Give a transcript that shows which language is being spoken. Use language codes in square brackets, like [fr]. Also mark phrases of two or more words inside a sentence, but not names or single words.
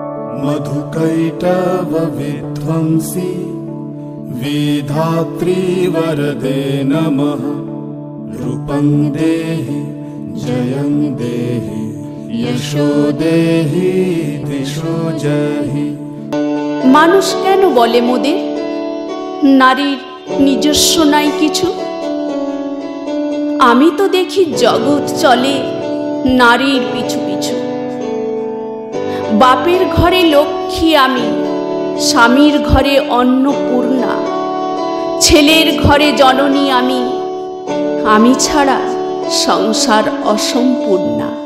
[sa] मधुकैटभ विध्वंसी विधात्री वरदे नमः। रूपं देहि जयं देहि यशो देहि दिशो जहि। [bn] মানুষ কেন বলে মোদের নারীর নিজস্ব নাই কিছু? আমি তো দেখি জগৎ চলে নারীর পিছু পিছু। বাপের ঘরে লক্ষ্মী আমি, স্বামীর ঘরে অন্নপূর্ণা, ছেলের ঘরে জননী আমি, আমি ছাড়া সংসার অসম্পূর্ণা।